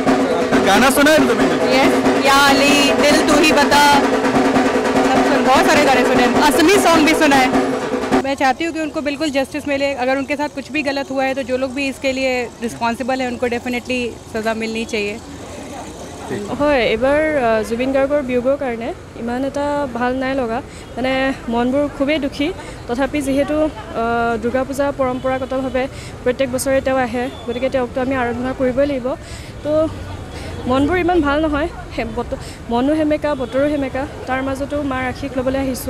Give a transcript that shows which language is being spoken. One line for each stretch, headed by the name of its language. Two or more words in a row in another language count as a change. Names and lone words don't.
Hindi: गाना सुना है जुबिन दा? यस, या अली, दिल तू ही बता, बहुत सारे गाने सुने, असमी सॉन्ग भी सुना है। मैं चाहती हूँ कि उनको बिल्कुल जस्टिस मिले। अगर उनके साथ कुछ भी गलत हुआ है तो जो लोग भी इसके लिए रिस्पॉन्सिबल है उनको डेफिनेटली सज़ा मिलनी चाहिए।
Assamese: হয়, এইবাৰ জুবিন গাৰ্গৰ বিয়োগৰ কাৰণে ইমান এটা ভাল নাই লগা, মানে মনবোৰ খুবেই দুখী। তথাপি যিহেতু দুৰ্গা পূজা পৰম্পৰাগতভাৱে প্ৰত্যেক বছৰে তেওঁ আহে, গতিকে তেওঁকতো আমি আৰাধনা কৰিবই লাগিব। তো মনবোৰ ইমান ভাল নহয়, মনো সেমেকা, বতৰো সেমেকা, তাৰ মাজতো মাৰ আশীষ ল'বলৈ আহিছোঁ।